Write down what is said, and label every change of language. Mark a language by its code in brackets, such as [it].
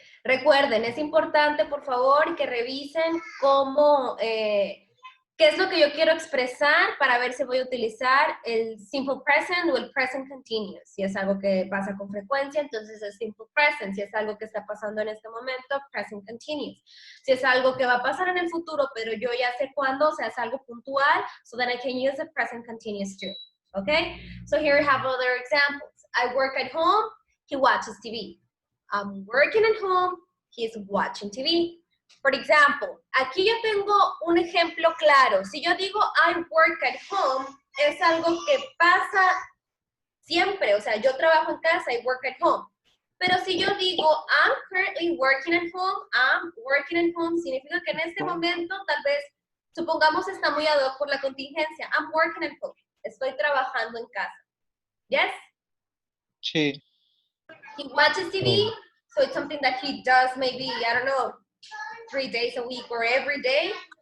[es] Recuerden, es importante, por favor, que revisen cómo, qué es lo que yo quiero expresar para ver si voy a utilizar el simple present o el present continuous. Si es algo que pasa con frecuencia, entonces es simple present. Si es algo que está pasando en este momento, present continuous. Si es algo que va a pasar en el futuro, pero yo ya sé cuándo, o sea, es algo puntual, [en] so then I can use the present continuous too. Okay? So here we have other examples. I work at home, he watches TV. I'm working at home, he's watching TV. [es] Por ejemplo, aquí yo tengo un ejemplo claro. Si yo digo [en] I work at home, [es] es algo que pasa siempre. O sea, yo trabajo en casa, [en] I work at home. [es] Pero si yo digo [en] I'm currently working at home, [es] significa que en este momento, tal vez, supongamos está muy ad hoc por la contingencia. [en] I'm working at home. [es] Estoy trabajando en casa. [en] Yes? [es] Sí. [en] He watches TV, so it's something that he does maybe, I don't know, 3 days a week or every day.